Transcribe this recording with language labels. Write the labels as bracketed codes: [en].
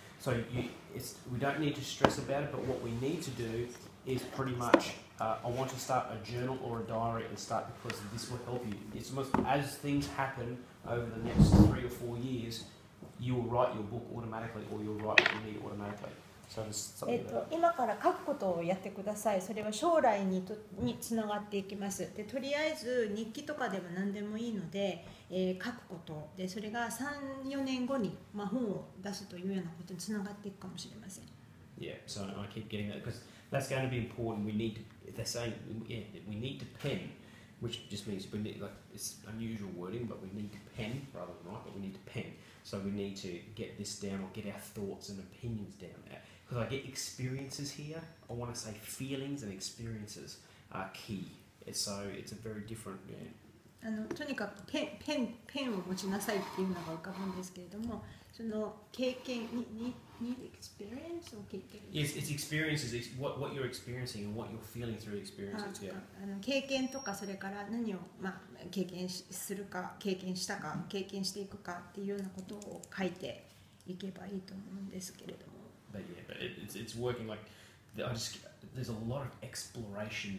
[en] So we don't need to stress about it, but what we need to do is pretty much, I want to start a journal or a diary and start because this will help you. It's almost as things happen over the next 3 or 4 years, you will write your book automatically or you'll write what you need automatically. So there's something there. [ja] 今から書くことをやってください。それは将来につながっていきます。で、とりあえず日記とかでも何でもいいので、書くことで、それが3、4年後に、本を出すというようなことにつながっていくかもしれません。 [en] Yeah, so I keep getting that because that's going to be important. We need to, if they're saying, yeah, we need to pen, which just means we need, like, it's unusual wording, but we need to pen rather than write, but we need to pen. So we need to get this down or get our thoughts and opinions down. Because I get experiences here, I want to say feelings and experiences are key. So it's a very different, yeah. [ja] とにかくペンを持ちなさいっていうのが浮かぶんですけれども、その経験にexperienceを経験。 [en] Yes, it's experiences. It's what you're experiencing and what you're feeling through experiences. Yeah. [ja] 経験とかそれから何を経験するか、経験したか、経験していくかっていうようなことを書いていけばいいと思うんですけれども。 [en] But yeah, but it's working like there's a lot of exploration.